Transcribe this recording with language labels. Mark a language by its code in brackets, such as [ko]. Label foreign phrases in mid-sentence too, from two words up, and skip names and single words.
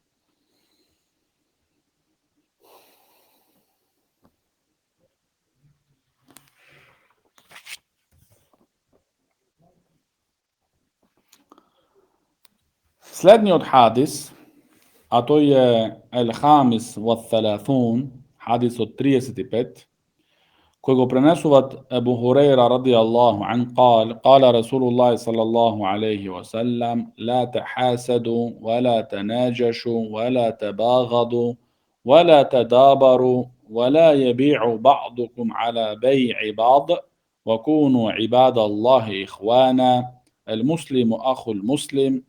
[mk] Следниот хадис, а тој е [ar] الخامس وثلاثون, [mk] хадисот 35, кој го пренесуват Ебу Хурейра [ar] رضي الله عن قال رسول الله صلى الله عليه وسلم لا تحاسدوا ولا تناجشوا ولا تباغضوا ولا تدابروا ولا يبيع بعضكم على بيع بعض وكونوا عباد الله إخوانا المسلم أخو المسلم